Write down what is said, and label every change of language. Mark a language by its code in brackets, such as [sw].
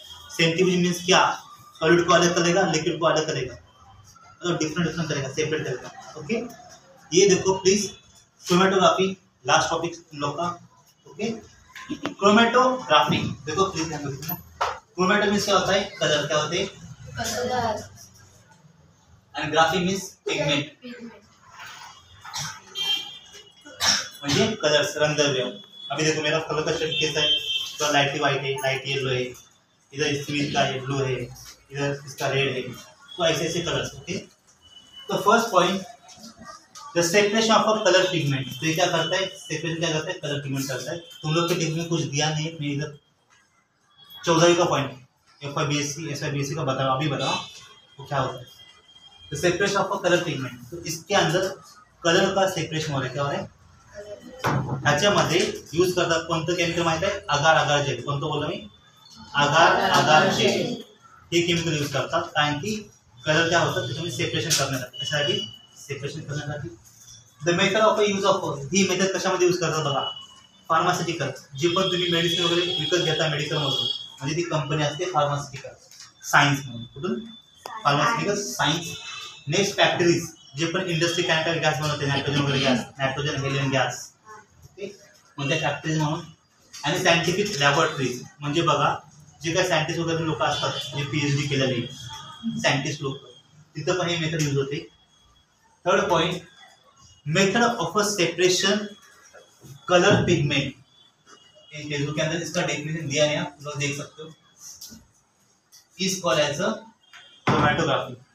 [hi] Centrifuge means क्या, solid को अलग करेगा, लिक्विड को अलग करेगा, मतलब डिफरेंट करेगा, सेपरेट करेगा. ओके, ये देखो प्लीज क्रोमेटोग्राफी लास्ट टॉपिक तुम लोग का. ओके, क्रोमेटोग्राफी, देखो प्लीज ध्यान रखना, क्रोमेटो मीन्स क्या होता है, कलर, क्या होते हैं, कलर, [mr] आणि ग्राफी मीन्स पिगमेंट, म्हणजे कलर्स, रंगद्रव्य। [hi] अभी देखो मेरा कलर का शेड कैसा है, तो लाइटली व्हाइट है, लाइट येलो है, इधर इसका है ब्लू है, इधर इसका रेड है, तो ऐसे ऐसे कलर्स। [en] Okay, तो first point, the separation of a colour pigment. [hi] तो ये क्या करता है, सेपरेशन क्या करता है, कलर पिगमेंट करता है। तुम लोग के टेक्स्ट में कुछ दिया नहीं है, मैं इधर 14वीं का पॉइंट FYBSC SYBSC का बताओ, अभी बताओ वो क्या होता है। तो separation of a colour pigment, तो इसके अंदर कलर का सेपरेशन हो रहा है, [mr] क्या हो रहा है, ह्याच्यामध्ये यूज करतात कोणतं केमिकल माहिती आहे, अगार अगार जेल, कोणतं बोललो मी, अगार अगार जेल, हे केमिकल यूज करतात, कारण की कलर क्या होतं त्याच्यामध्ये सेपरेशन करण्यासाठी, कशासाठी, सेपरेशन करण्यासाठी। [en] the method of use of, [mr] he method कशामध्ये यूज करतात बघा, फार्मास्युटिकल, जी पण तुम्ही मेडिसिन वगैरे विकत घेता मेडिकलमधून, म्हणजे ती कंपनी असते फार्मास्युटिकल सायन्स म्हणून, कुठून, फार्मास्युटिकल सायन्स। नेक्स्ट फॅक्टरीज, जे पण इंडस्ट्री केमिकल गॅस बनवते, नायट्रोजन वगैरे gas, nitrogen helium gas, okay, म्हणजे फॅक्टरीज म्हणून। आणि सायंटिफिक लॅबोरेटरीज, म्हणजे बघा जे काही सायंटिस्ट वगैरे लोक असतात, जे PhD केलेले सायंटिस्ट लोक, तिथं पण हे मेथड यूज होते। [en] third point, method of a separation colour pigment, [hi] Facebook के अंदर इसका डेफिनेशन दिया है, आप लोग देख सकते हो, [en] Is called as a chromatography.